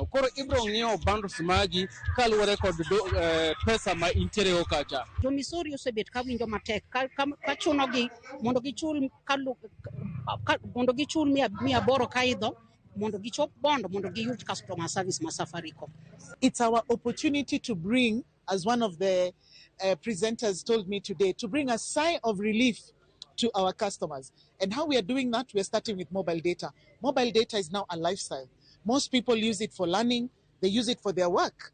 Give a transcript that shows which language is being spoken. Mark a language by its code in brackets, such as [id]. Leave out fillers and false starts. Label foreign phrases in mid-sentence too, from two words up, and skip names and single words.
[luo] Koro ibro ng'iewo bundles magi kaluwore kod pesa ma intiere go kacha. Jo Misori osebet ka winjo matek ka chunogi mondo gichul mondo gichul 800 kaidho mondo gichop Bondo mondo giyud [en] customer service [luo] ma Safaricom. [en] It's our opportunity to bring, as one of the presenters told me today, to bring a sigh of relief to our customers. And how we are doing that, we are starting with mobile data. Mobile data is now a lifestyle. Most people use it for learning, they use it for their work.